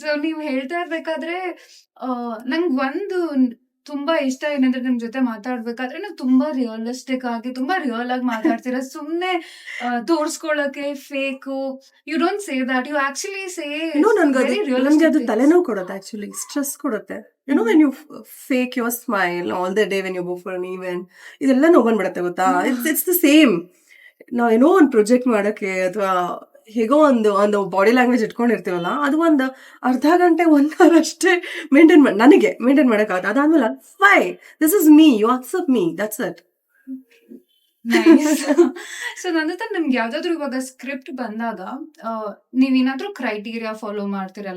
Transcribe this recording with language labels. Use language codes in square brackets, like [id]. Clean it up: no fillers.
[kn] So ನೀವ್ ಹೇಳ್ತಾ ಇರ್ಬೇಕಾದ್ರೆ ನಂಗ್ ಒಂದು ತುಂಬಾ ಇಷ್ಟ ಏನಂದ್ರೆ, ನಿಮ್ ಜೊತೆ ಮಾತಾಡ್ಬೇಕಾದ್ರೆ ನೀವು ತುಂಬಾ ರಿಯಲಿಸ್ಟಿಕ್ ಆಗಿ, ತುಂಬಾ ರಿಯಲ್ ಆಗಿ ಮಾತಾಡ್ತೀರಾ. ಸುಮ್ನೆ ತೋರ್ಸ್ಕೊಳಕ್ಕೆ [en] Fake, you don't say that, you actually say. [kn] ನನ್ಗೆ ಅದು ತಲೆನೋವು ಕೊಡುತ್ತೆ, ಆಕ್ಚುಲಿ ಸ್ಟ್ರೆಸ್ ಕೊಡುತ್ತೆ. [en] You know, when you fake your smile all the day when you go for an event, [kn] ಇದೆಲ್ಲ ನೋವು ಬಂದ್ಬಿಡತ್ತೆ ಗೊತ್ತಾ. [en] It's the same. [kn] ನಾವೇನೋ ಒಂದು ಪ್ರೊಜೆಕ್ಟ್ ಮಾಡಕ್ಕೆ ಅಥವಾ ಹೇಗೋ ಒಂದು ಬಾಡಿ ಲ್ಯಾಂಗ್ವೇಜ್ ಇಟ್ಕೊಂಡಿರ್ತೀವಲ್ಲ, ಅದು ಒಂದು ಅರ್ಧ ಗಂಟೆ 1 hour ಅಷ್ಟೇ ನನಗೆ ಮೇಂಟೈನ್ ಮಾಡೋಕ್ಕಾಗುತ್ತೆ. ಅದಾದ್ಮೇಲೆ [en] Why this is me, you accept me, that's it. Nice. [kn] So ನಂತರ ನಿಮ್ಗೆ ಯಾವ್ದಾದ್ರು ಇವಾಗ ಸ್ಕ್ರಿಪ್ಟ್ ಬಂದಾಗ ನೀವೇನಾದ್ರೂ ಕ್ರೈಟೀರಿಯಾ ಫಾಲೋ ಮಾಡ್ತೀರಾ?